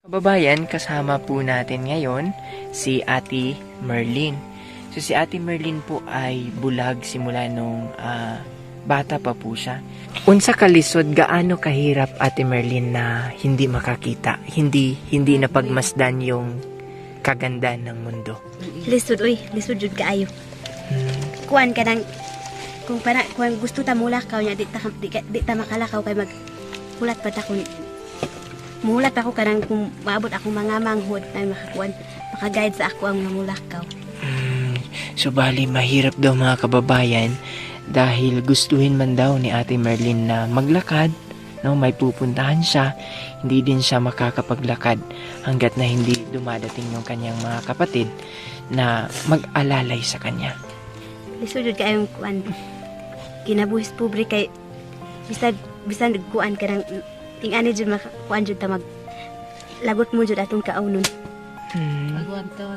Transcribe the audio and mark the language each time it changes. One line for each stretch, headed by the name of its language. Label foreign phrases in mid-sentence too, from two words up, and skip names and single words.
Filipino: Babayan, kasama po natin ngayon si Ate Merlin. So si Ate Merlin po ay bulag simula nung bata pa po siya.
Cebuano: Unsa kalisod,
Filipino: gaano kahirap Ate Merlin na hindi makakita, hindi napagmasdan yung kagandahan ng mundo?
Cebuano: Lisod jud kaayo. Kuan ka nang kung gusto ta mulakaw nya di ta makalakaw kay maghulat pa ta kun mulat ako kanang kung maabot ako mga manghod na makaguide sa ako ang mulakaw.
Filipino: So bali mahirap daw mga kababayan dahil gustuhin man daw ni Ate Merlin na maglakad, no, may pupuntahan siya, hindi din siya makakapaglakad hanggat na hindi dumadating yung kanyang mga kapatid na mag-alalay sa kanya.
Cebuano: Lisod jud kaayong kuan kinabuhis pobre kay bisan kuan kanang ting-ani jud makakuan jud ta mag lagot mo jud atong kaunon. Aguan taon.